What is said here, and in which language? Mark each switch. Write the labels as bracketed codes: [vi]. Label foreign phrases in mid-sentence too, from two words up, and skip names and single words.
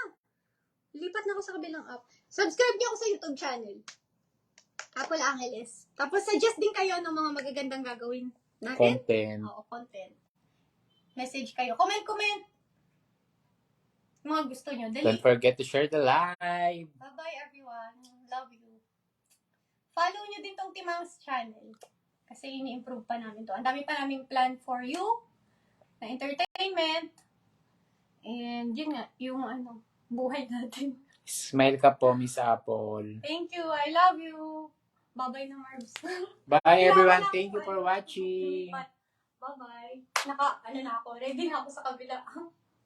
[tl] Lipat na ako sa kabilang app. Subscribe niyo ako sa YouTube channel. Apple Angeles. Tapos suggest din kayo ng mga magagandang gagawin natin. Content. Oo, content. Message kayo. Comment. Mga gusto nyo. Dali. [en] Don't forget to share the live. Bye-bye, everyone. Love you. [tl] Follow nyo din tong Timangs channel. Kasi ini-improve pa namin to. Ang dami pa naming [en] plan for you [tl] na entertainment. And yun nga, yung buhay natin. Smile ka po, Miss Apple. [en] Thank you. I love you. Bye-bye na, Marbs. Bye, everyone. Thank you for watching. Bye-bye. [tl] Na ako. Ready na ako sa kabila.